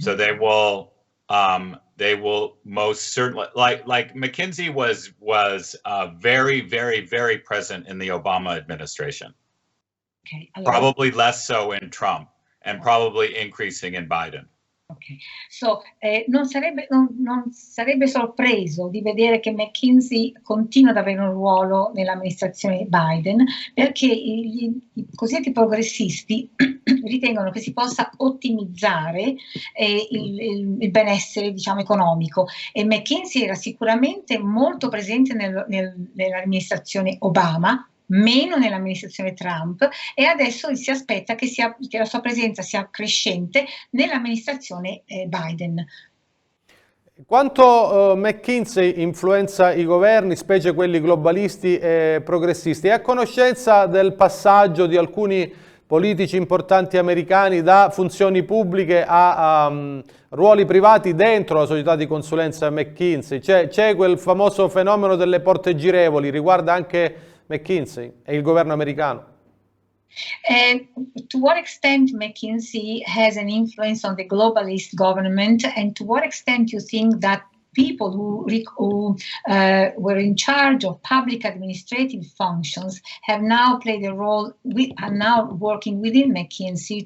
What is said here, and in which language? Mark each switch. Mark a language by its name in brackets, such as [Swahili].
[English] So they will most certainly, like McKinsey was very, very, very present in the Obama administration. Okay. Probably less so in Trump, and probably increasing in Biden. Okay. [Italian] So, non sarebbe sorpreso di vedere che McKinsey continua ad avere un ruolo nell'amministrazione Biden, perché i cosiddetti progressisti ritengono che si possa ottimizzare il benessere, diciamo, economico, e McKinsey era sicuramente molto presente nell'amministrazione Obama, meno nell'amministrazione Trump, e adesso si aspetta che la sua presenza sia crescente nell'amministrazione Biden. Quanto McKinsey influenza i governi, specie quelli globalisti e progressisti? È a conoscenza del passaggio di alcuni politici importanti americani da funzioni pubbliche a ruoli privati dentro la società di consulenza McKinsey? C'è quel famoso fenomeno delle porte girevoli, riguarda anche McKinsey e il governo americano? [English] To what extent McKinsey has an influence on the globalist government, and to what extent you think that people who were in charge of public administrative functions have now played a role, are now working within McKinsey?